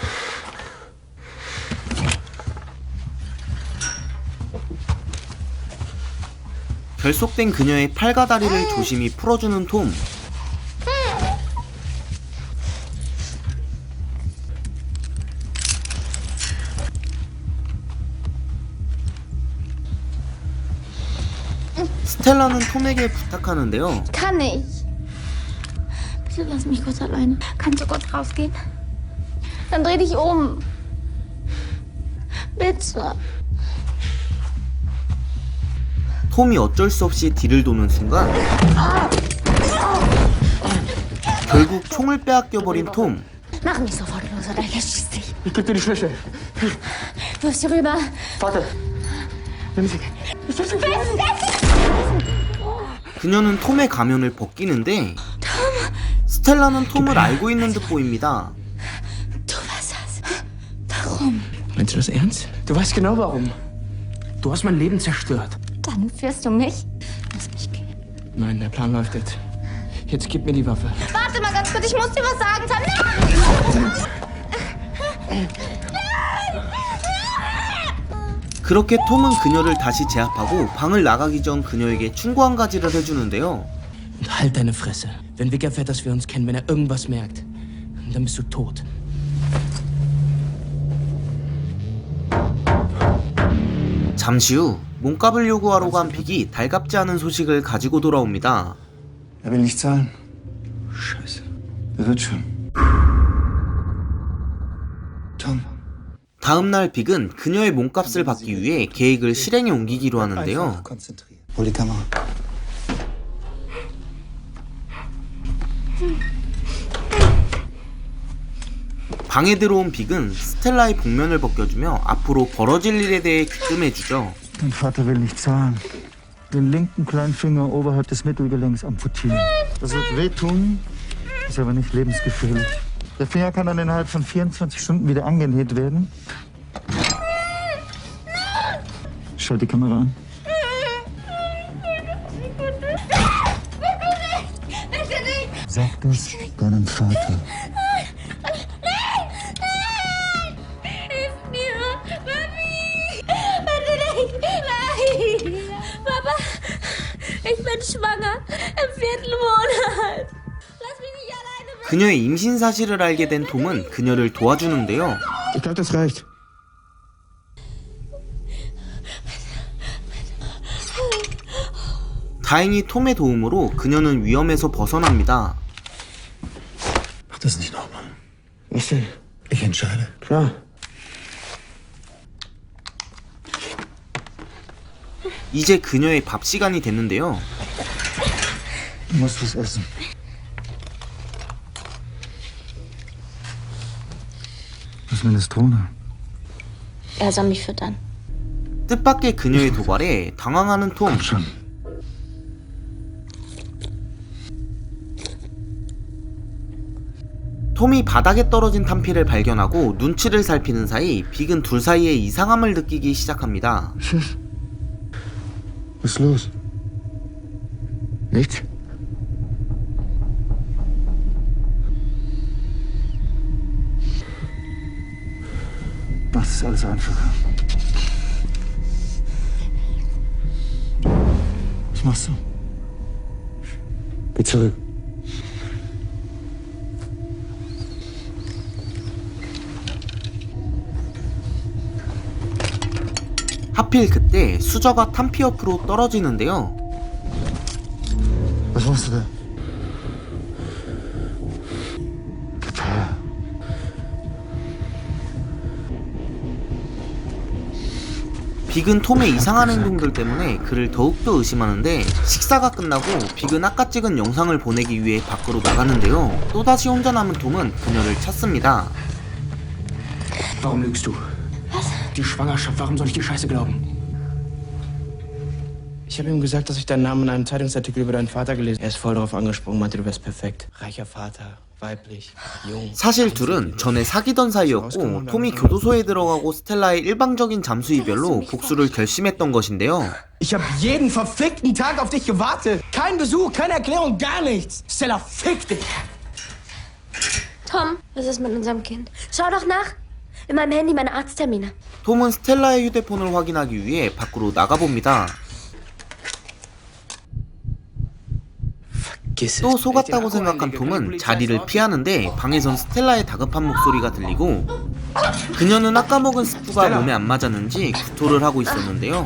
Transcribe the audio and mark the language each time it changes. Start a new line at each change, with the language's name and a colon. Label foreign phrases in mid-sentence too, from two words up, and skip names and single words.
Korean: 결속된 그녀의 팔과 다리를 조심히 풀어주는 톰. 스텔라는 톰에게 부탁하는데요.
German: Kann ich. Bitte lass mich kurz alleine. Kannst du kurz rausgehen? Dann dreh dich um. Bitte.
Korean: 톰이 어쩔 수 없이 뒤를 도는 순간 결국 총을 빼앗겨버린 톰.
German: Mach mich sofort los oder ich erschieß dich. Ich geb dir die Schlüssel. Du bist hier rüber. Warte. Nimm sie.
Korean: 그녀는 톰의 가면을 벗기는데 스텔라는 톰을 알고 있는 듯 보입니다.
German: Du weißt das. Warum? Meinst du das ernst? Du weißt genau warum. Du hast mein Leben zerstört. Dann führst du mich? Lass mich gehen. Nein, der Plan läuft jetzt. Jetzt gib mir die Waffe. Warte mal ganz kurz, ich muss dir was sagen, Tom.
Korean: 그렇게 톰은 그녀를 다시 제압하고 방을 나가기 전 그녀에게 충고 한 가지를 해주는데요.
German: Und halt deine Fresse. Wenn Vic erfährt, dass wir uns kennen, wenn er irgendwas merkt, dann bist du tot.
Korean: 잠시 후 몸값을 요구하러 간 빅이 달갑지 않은 소식을 가지고 돌아옵니다.
German: Er will nicht zahlen. Scheiße. Er wird schon. Tom.
Korean: 다음날 빅은 그녀의 몸값을 받기 위해 계획을 실행에 옮기기로 하는데요.
German: Konzentrieren. Hol die Kamera.
Korean: 방에 들어온 빅은 스텔라의 복면을 벗겨주며 앞으로 벌어질 일에 대해 귀뜸해주죠.
German: Dein Vater will nicht zahlen. Den linken Kleinfinger oberhalb des Mittelgelenks amputieren. Das wird wehtun, ist aber nicht lebensgefährlich. Der Finger kann dann innerhalb von 24 Stunden wieder angenäht werden. Schalt die Kamera an. Sag das deinem Vater. Hilf mir, Mami! Bitte nicht! Nein! Papa, ich bin schwanger im 4. Monat. Lass mich nicht alleine weg.
Korean: 그녀의 임신 사실을 알게 된 톰은 그녀를 도와주는데요.
German: Ich glaube, das reicht.
Korean: 다행히 톰의 도움으로 그녀는 위험에서 벗어납니다.
German: Mach das nicht nochmal. Was denn? Ich entscheide. Klar.
Korean: 이제 그녀의 밥 시간이 됐는데요.
German: Du musst was essen. Was ist Minestrone? Er soll mich füttern.
Korean: 뜻밖의 그녀의 도발에 당황하는 톰.
German: Komm schon.
Korean: 톰이 바닥에 떨어진 탄피를 발견하고 눈치를 살피는 사이 빅은 둘 사이에 이상함을 느끼기 시작합니다.
German: Was ist los? Nichts? Macht es alles einfacher. Was machst du? Geh zurück.
Korean: 하필 그때 수저가 탄피 옆으로 떨어지는데요.
German: Was machst du da? Gib her.
Korean: 빅은 톰의 이상한 행동들 때문에 그를 더욱더 의심하는데 식사가 끝나고 빅은 아까 찍은 영상을 보내기 위해 밖으로 나갔는데요. 또다시 혼자 남은 톰은 그녀를 찾습니다.
German: Warum lügst du? Was? Die Schwangerschaft, warum soll ich die Scheiße glauben? Ich habe ihm gesagt, dass ich deinen Namen in einem Zeitungsartikel über deinen Vater gelesen habe. Er ist voll darauf angesprungen, meinte, du wärst perfekt. Reicher Vater, weiblich, jung.
Korean: 사실 둘은 전에 사귀던 사이였고 톰이 교도소에 들어가고 스텔라의 일방적인 잠수 이별로 복수를 결심했던 것인데요.
German: Ich habe jeden verfickten Tag auf dich gewartet. Kein Besuch, keine Erklärung, gar nichts. Stella, fick dich. Tom, was ist mit unserem Kind? Schau doch nach. In meinem Handy meine Arzttermine.
Korean: 톰은 스텔라의 휴대폰을 확인하기 위해 밖으로 나가봅니다. 또 속았다고 생각한 톰은 자리를 피하는데 방에선 스텔라의 다급한 목소리가 들리고 그녀는 아까 먹은 스프가 몸에 안 맞았는지 구토를 하고 있었는데요.